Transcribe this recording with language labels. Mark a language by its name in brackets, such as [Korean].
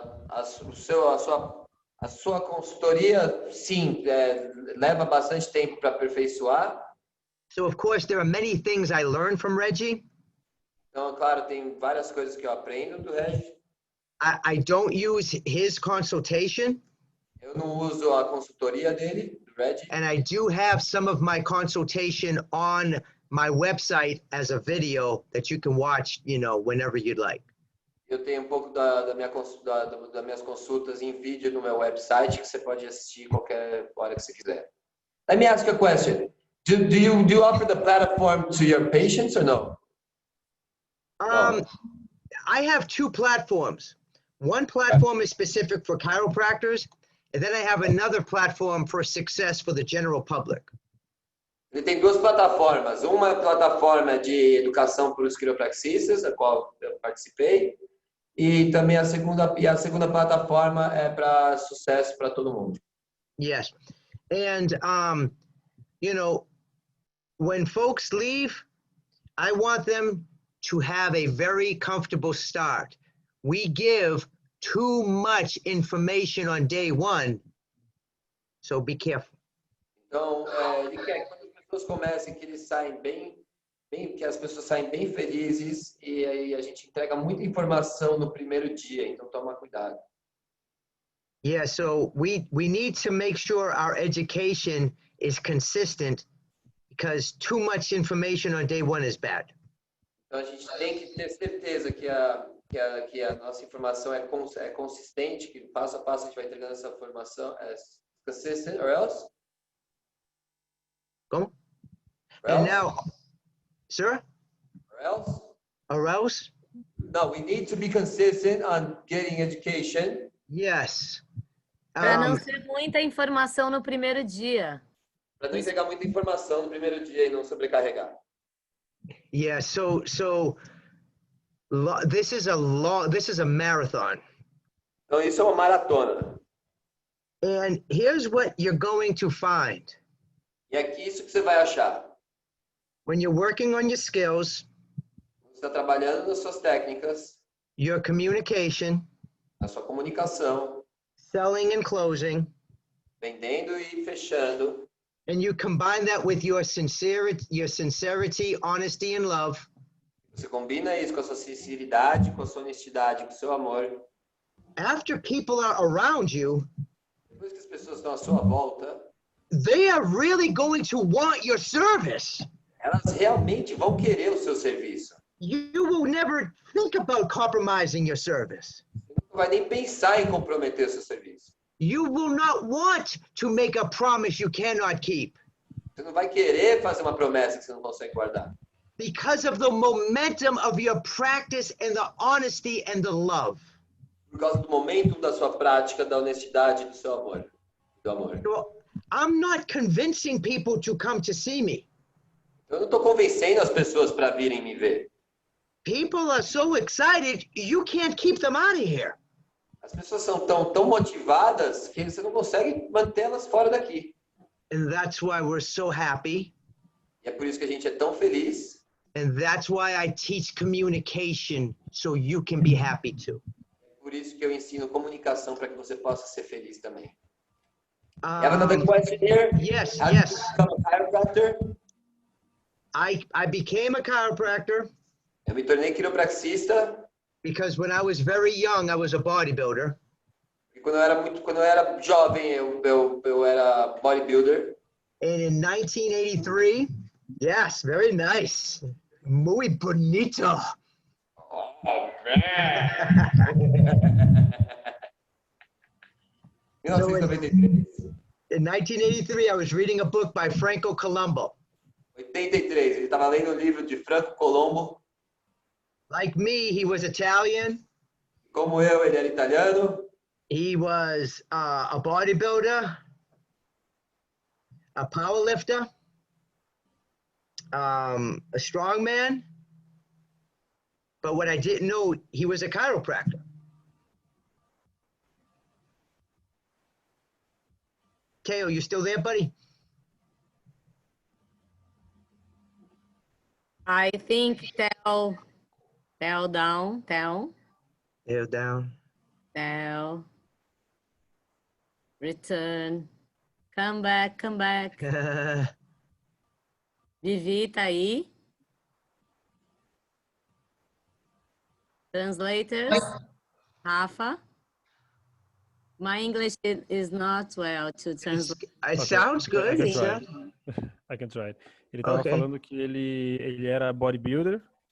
[Portuguese] A sua consultoria, sim, leva bastante tempo para aperfeiçoar. [English] So, of course, there are many things I learned from Reggie. [Portuguese] Então, claro, tem várias coisas que eu aprendo do Reggie. [English] I don't use his consultation. [Portuguese] Eu não uso a consultoria dele, do Reggie. [English] And I do have some of my consultation on my website as a video that you can watch, whenever you'd like. [Portuguese] Eu tenho um pouco das minhas consultas em vídeo no meu website que você pode assistir qualquer hora que você quiser. [English] Let me ask you a question. Do you offer the platform to your patients or no? I have two platforms. One platform is specific for chiropractors, and then I have another platform for success for the general public. [Portuguese] Ele tem duas plataformas. Uma plataforma de educação para os quiropraxistas, a qual eu participei, e também a segunda plataforma é para sucesso para todo mundo. [English] Yes, and you know, when folks leave, I want them to have a very comfortable start. We give too much information on day one, so be careful. [Portuguese] Então, ele quer que quando as pessoas comecem, que eles saem que as pessoas saem bem felizes, e aí a gente entrega muita informação no primeiro dia, então toma cuidado. [English] Yeah, so we need to make sure our education is consistent, because too much information on day one is bad. [Portuguese] Então a gente tem que ter certeza que a nossa informação é consistente, que passo a passo a gente vai entregando essa informação, [English] consistent, or else? [Portuguese] Como? [English] And now, sir? Or else? Or else? No, we need to be consistent on getting education. Yes. [Portuguese] Para não ser muita informação no primeiro dia. Para não entregar muita informação no primeiro dia e não sobrecarregar. [English] Yeah, so this is a marathon. [Portuguese] Então isso é uma maratona. [English] And here's what you're going to find. [Portuguese] E aqui isso que você vai achar. [English] When you're working on your skills, [Portuguese] você está trabalhando nas suas técnicas, [English] your communication, [Portuguese] na sua comunicação, [English] selling and closing, [Portuguese] vendendo e fechando, [English] and you combine that with your sincerity, honesty, and love. [Portuguese] Você combina isso com a sua sinceridade, com a sua honestidade, com o seu amor. [English] After people are around you, [Portuguese] depois que as pessoas estão à sua volta, [English] they are really going to want your service. [Portuguese] Elas realmente vão querer o seu serviço. [English] You will never think about compromising your service. [Portuguese] Você não vai nem pensar em comprometer o seu serviço. [English] You will not want to make a promise you cannot keep. [Portuguese] Você não vai querer fazer uma promessa que você não consegue guardar. [English] Because of the momentum of your practice and the honesty and the love. [Portuguese] Por causa do momento da sua prática, da honestidade e do seu amor. Do amor. [English] So, I'm not convincing people to come to see me. [Portuguese] Eu não estou convencendo as pessoas para virem me ver. [English] People are so excited, you can't keep them out of here. [Portuguese] As pessoas são tão motivadas que você não consegue mantê-las fora daqui. [English] And that's why we're so happy. [Portuguese] E é por isso que a gente é tão feliz. [English] And that's why I teach communication so you can be happy too. [Portuguese] É por isso que eu ensino comunicação para que você possa ser feliz também. [English] You have another question here? Yes, How yes. did you become a chiropractor? I became a chiropractor. [Portuguese] Eu me tornei quiropraxista. [English] Because when I was very young, I was a bodybuilder. [Portuguese] E quando eu era jovem, eu era bodybuilder. [English] And in 1983, yes, very nice. [Spanish] Muy bonito. [English] Oh, man. 1993. In 1983, I was reading a book by Franco Colombo. [Portuguese] 83, ele estava lendo um livro de Franco Colombo. [English] Like me, he was Italian. [Portuguese] Como eu, ele era italiano. [English] He was a bodybuilder, a powerlifter, a strongman. But what I didn't know, he was a chiropractor. Teo, you still there, buddy? I think Teo down. Teo down. Teo. Return. Come back. [Portuguese] Vivi, tá aí? [English] Translators? Rafa? My English is not well to translate. It sounds good. I can try. [Portuguese] Ele estava falando que ele era bodybuilder.